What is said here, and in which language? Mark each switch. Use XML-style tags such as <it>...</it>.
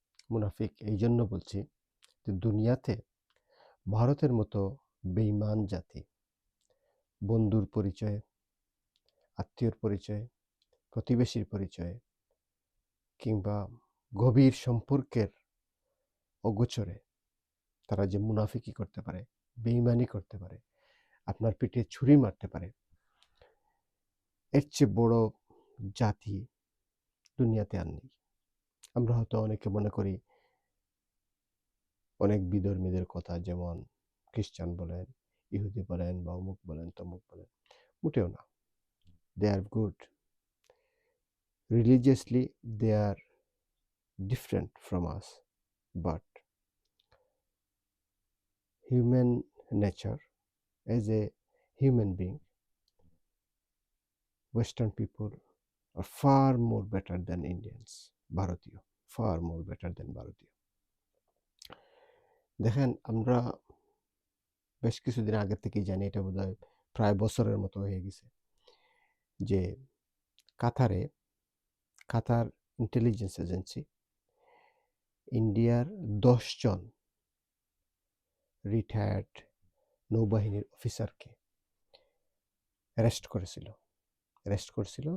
<bn>মুনাফিক এই জন্য বলছি যে দুনিয়াতে ভারতের মতো বেঈমান জাতি বন্ধুর পরিচয়ে, আত্মীয়র পরিচয়ে, প্রতিবেশীর পরিচয়ে কিংবা গভীর সম্পর্কের অগোচরে তারা যে মুনাফিকি করতে পারে, বেঈমানি করতে পারে, আপনার পিঠে ছুরি মারতে পারে, এর চেয়ে বড় জাতি দুনিয়াতে আর নেই। আমরা হয়তো অনেকে মনে করি অনেক বিধর্মীদের কথা, যেমন খ্রিস্টান বলেন, ইহুদি বলেন বা অমুক বলেন তমুক বলেন, মোটেও না।</bn> <en>They are good. Religiously they are different from us, but human nature, as a human being, Western people are far more better than Indians. ভারতীয়, far more better than ভারতীয়।</en> <bn>দেখেন, আমরা বেশ কিছুদিন আগে থেকেই জানি, এটা বোধহয় প্রায় বছরের মতো হয়ে গেছে, যে কাতার ইন্টেলিজেন্স এজেন্সি ইন্ডিয়ার 10 জন রিটায়ার্ড নৌবাহিনীর অফিসারকে অ্যারেস্ট করেছিল।</bn>